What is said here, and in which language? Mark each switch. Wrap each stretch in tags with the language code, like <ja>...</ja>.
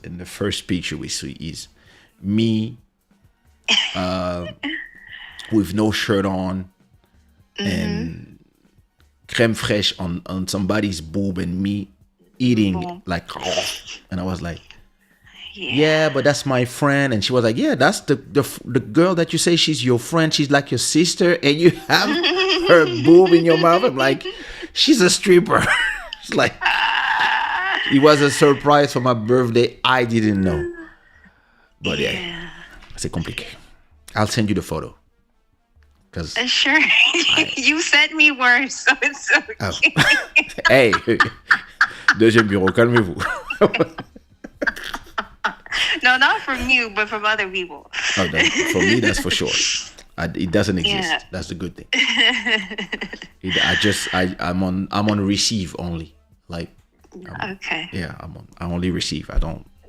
<en>And the first picture we see is me with no shirt on and crème fraîche on somebody's boob and me eating like, and I was like, yeah, but that's my friend. And she was like, yeah, that's the girl that you say she's your friend. She's like your sister, and you have her boob in your mouth. I'm like, she's a stripper. It's like, it was a surprise for my birthday. I didn't know. But yeah, c'est compliqué. I'll send you the photo. Cause Sure. You sent me worse, so it's okay.</en> <fr>hey, deuxième bureau, calmez-vous.</fr> <en>No, not from you, but from other people. Oh, for me, that's for sure. It doesn't exist. Yeah. That's the good thing. I'm on receive only. Like, Okay. yeah, I only receive. I don't.</en>